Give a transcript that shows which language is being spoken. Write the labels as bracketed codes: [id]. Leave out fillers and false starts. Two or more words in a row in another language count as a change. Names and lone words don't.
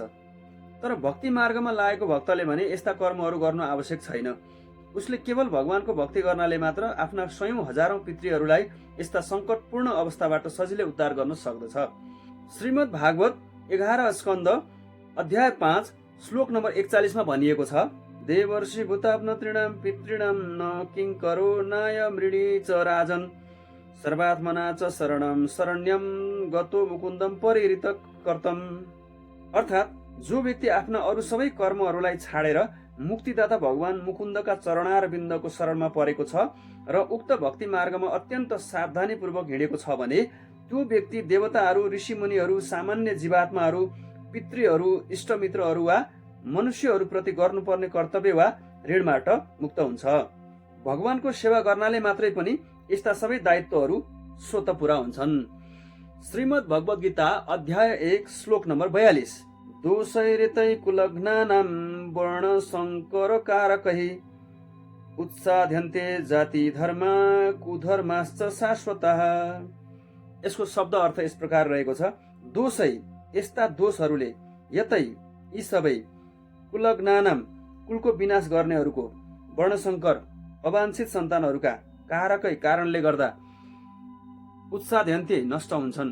[ne] तर भक्ति मार्गमा लागेको भक्तले भने यस्ता कर्महरू गर्नु आवश्यक छैन। उसले केवल भगवानको भक्ति गर्नाले मात्र आफ्ना सयौं हजारौं पितृहरूलाई यस्ता सङ्कटपूर्ण अवस्थाबाट सजिलै उद्धार गर्न सक्दछ। श्रीमद् भागवत 11 स्कन्द अध्याय 5 श्लोक नम्बर 41 मा भनिएको छ, [sa] देवर्षि भूताप्नतृणाम पितृणाम न किङ्करो नाय मृणी च राजन सर्वात्मना च शरणम शरण्यम गतो मुकुन्दम परिहृत कर्तम। [ne] अर्थात् जो व्यक्ति आफ्ना अरू सबै कर्महरूलाई छाडेर मुक्तिदाता भगवान मुकुन्दका चरणारविन्दको शरणमा परेको छ र उक्त भक्ति मार्गमा अत्यन्त सावधानीपूर्वक हिँडेको छ भने त्यो व्यक्ति देवताहरू, ऋषिमुनिहरू, सामान्य जीवात्माहरू, पितृहरू, इष्टमित्रहरू वा मनुष्यहरूप्रति गर्नुपर्ने कर्तव्य वा ऋणबाट मुक्त हुन्छ। भगवानको सेवा गर्नाले मात्रै पनि यस्ता सबै दायित्वहरू स्वतः पुरा हुन्छन्। श्रीमद् भगवत गीता अध्याय 1 श्लोक नम्बर 42 [sa] दोषैरितै कुलघ्नानां वर्ण शङ्कर कारकैः उत्साध्यन्ते जाति धर्म कुधर्माश्च शाश्वतः। [ne] यसको शब्द अर्थ यस प्रकार रहेको छ। दोषै यस्ता दोषहरूले यतै यी सबै कुलघ्नानाम कुलको विनाश गर्नेहरूको वर्णशङ्कर अवाञ्छित सन्तानहरूका कारकै कारणले गर्दा उत्साध्यन्ते नष्ट हुन्छन्।